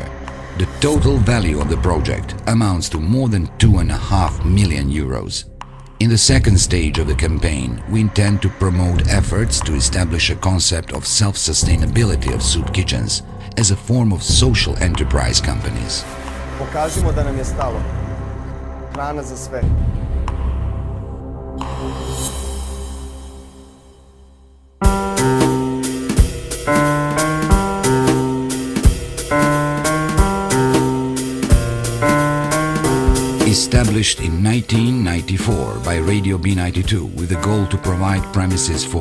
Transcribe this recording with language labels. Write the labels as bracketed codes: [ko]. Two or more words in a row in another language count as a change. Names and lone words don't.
[en] The total value of the project amounts to more than 2.5 million euros. In the second stage of the campaign, we intend to promote efforts to establish a concept of self-sustainability of soup kitchens as a form of social enterprise companies. [sr] Pokažimo da nam je stalo. Hrana za sve. [en] Established in 1994 by Radio B92 with the goal to provide premises for